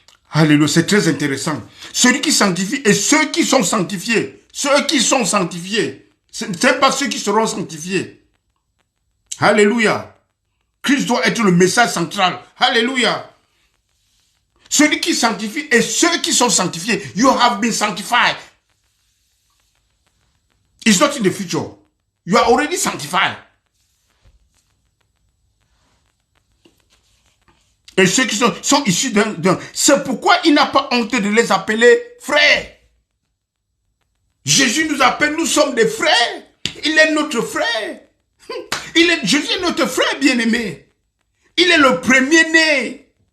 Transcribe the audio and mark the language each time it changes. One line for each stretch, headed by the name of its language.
French: Alléluia, c'est très intéressant. Celui qui sanctifie et ceux qui sont sanctifiés. Ceux qui sont sanctifiés. Ce n'est pas ceux qui seront sanctifiés. Alléluia. Christ doit être le message central. Alléluia. Celui qui sanctifie et ceux qui sont sanctifiés.
English: You have been sanctified. It's not in the future. You are already sanctified.
French: Et ceux qui sont issus d'un. C'est pourquoi il n'a pas honte de les appeler frères. Jésus nous appelle, nous sommes des frères. Il est notre frère. Jésus est notre frère bien-aimé. Il est le premier-né